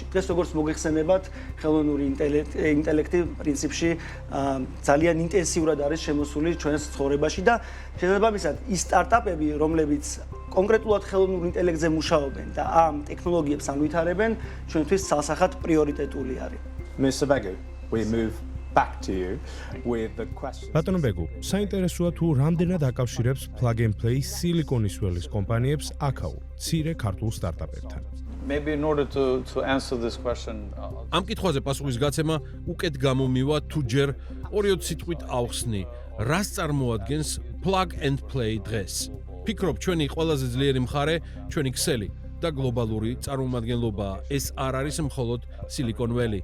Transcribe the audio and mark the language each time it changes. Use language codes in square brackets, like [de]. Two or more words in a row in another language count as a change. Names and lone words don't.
[ka] დღეს როგორც მოგეხსენებათ, ხელოვნური ინტელექტი პრინციპში ძალიან ინტენსიურად არის შემოსული ჩვენს ცხოვრებაში და შესაბამისად ის სტარტაპები, რომლებიც კონკრეტულად ხელოვნურ ინტელექტზე მუშაობენ და ამ ტექნოლოგიებს ანვითარებენ, ჩვენთვის ცალსახად პრიორიტეტული არის. [en] Mr. Begu, we move back to you with the question. [ka] ბატონო ბეგუ, საინტერესოა თუ რამდენად აკავშირებს Plug and Play სილიკონის ველის კომპანიებს აქაურ, მცირე ქართულ სტარტაპებთან. [en] Maybe in order to answer this question, [ka] ამ კითხვაზე პასუხის გაცემა უკეთ გამომივა თუ ჯერ 2 სიტყვით ავხსნი, რას წარმოადგენს Plug and Play დღეს. ფიქრობ, ჩვენი ყველაზე ძლიერი მხარე, ჩვენი ქსელი და გლობალური წარმომადგენლობა ეს არ არის მხოლოდ სილიკონ ველი.